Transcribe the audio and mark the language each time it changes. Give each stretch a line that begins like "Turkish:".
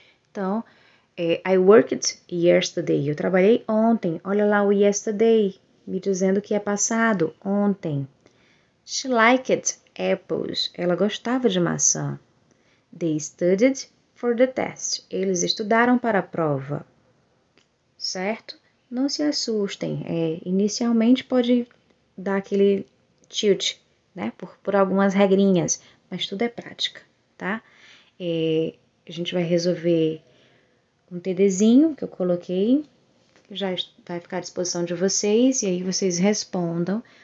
English: Então, I worked yesterday.
Portuguese: Eu trabalhei ontem. Olha lá o yesterday, me dizendo que é passado, ontem.
English: She liked apples.
Portuguese: Ela gostava de maçã.
English: They studied for the test.
Portuguese: Eles estudaram para a prova. Certo? Não se assustem. Inicialmente pode dar aquele tilt, né? Por algumas regrinhas, mas tudo é prática, tá? A gente vai resolver um TDzinho que eu coloquei, que já vai ficar à disposição de vocês, e aí vocês respondam.